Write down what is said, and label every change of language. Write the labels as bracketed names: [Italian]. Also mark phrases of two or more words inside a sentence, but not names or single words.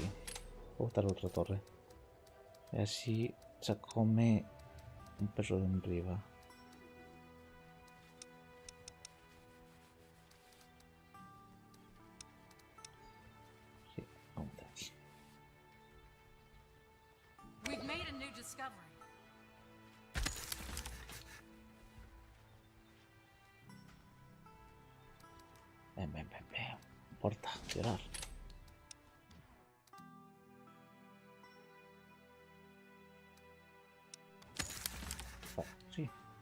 [Galician] Vou botar outra torre. E así se come un peso de enriba. [Spanish] Sí, vamos aquí. [English] We've made a new discovery. [Galician] Ven. [Spanish] No importa, llorar. Sí.